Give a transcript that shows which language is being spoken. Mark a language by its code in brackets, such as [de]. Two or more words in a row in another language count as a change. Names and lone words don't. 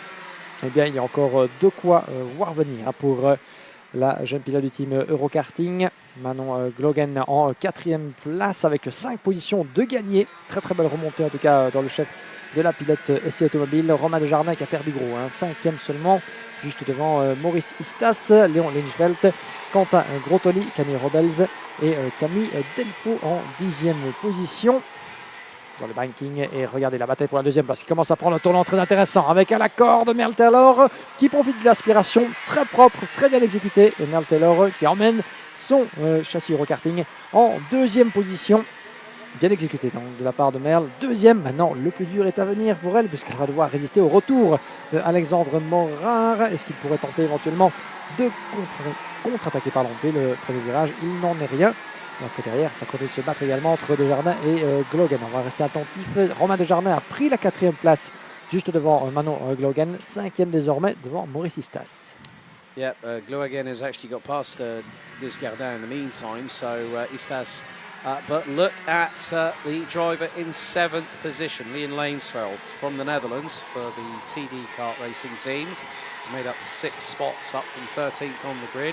[fr] Eh bien, il y a encore de quoi voir venir pour la jeune pilote du team Eurokarting. Manon Glogen en 4e place avec 5 positions de gagné. Très très belle remontée en tout cas dans le chef de la pilote essai automobile. Romain Desjardins qui a perdu gros, 5e seulement, juste devant Maurice Istas, Léon Linchvelt, Quentin Grotoli, Camille Robels et Camille Delfaux en 10e position dans le banking. Et regardez la bataille pour la 2e place qui commence à prendre un tournant très intéressant avec à l'accord de Merle Taylor qui profite de l'aspiration très propre, très bien exécutée, et Merle Taylor qui emmène son châssis Eurokarting en 2e position. Bien exécuté donc, de la part de Merle. 2e, maintenant le plus dur est à venir pour elle puisqu'elle va devoir résister au retour de Alexandre Morard. Est-ce qu'il pourrait tenter éventuellement de contre-attaquer dès le premier virage? Il n'en est rien. Alors que derrière, ça continue de se battre également entre Desjardins et Glogen. On va rester attentif. Romain Desjardins a pris la 4e place juste devant Manon Glogen. 5e désormais devant Maurice Istas. [en] Yeah, Glogen has actually got past Desjardins in the meantime, so Istas. But look at the driver in 7th position, Leon Lanesveld from the Netherlands for the TD kart racing team. He's made up 6 spots up from 13th on the grid.